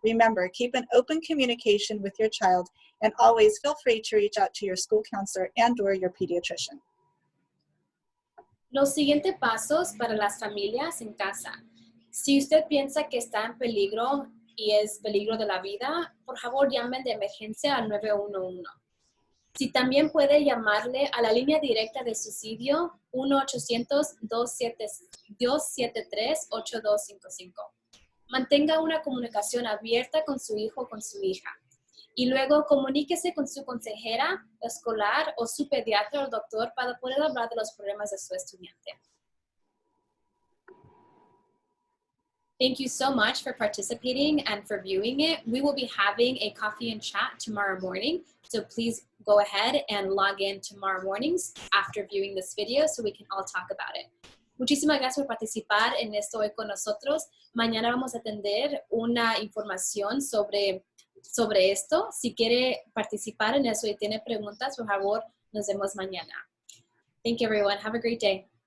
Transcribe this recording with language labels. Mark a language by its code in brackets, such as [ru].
[en] Remember, keep an open communication with your child and always feel free to reach out to your school counselor and/or your pediatrician. [es] Los siguientes pasos para las familias en casa. Si usted piensa que está en peligro y es peligro de la vida, por favor llamen de emergencia al 911. Si también puede llamarle a la línea directa de suicidio 1-800-273-8255. Mantenga una comunicación abierta con su hijo o con su hija. Y luego comuníquese con su consejera escolar o su pediatra o doctor para poder hablar de los problemas de su estudiante. [en] Thank you so much for participating and for viewing it. We will be having a coffee and chat tomorrow morning. So please go ahead and log in tomorrow mornings after viewing this video so we can all talk about it. [es] Muchísimas gracias por participar en esto hoy con nosotros. Mañana vamos a atender una información sobre esto. Si quiere participar en eso y tiene preguntas, por favor, nos vemos mañana. [en] Thank you, everyone. Have a great day.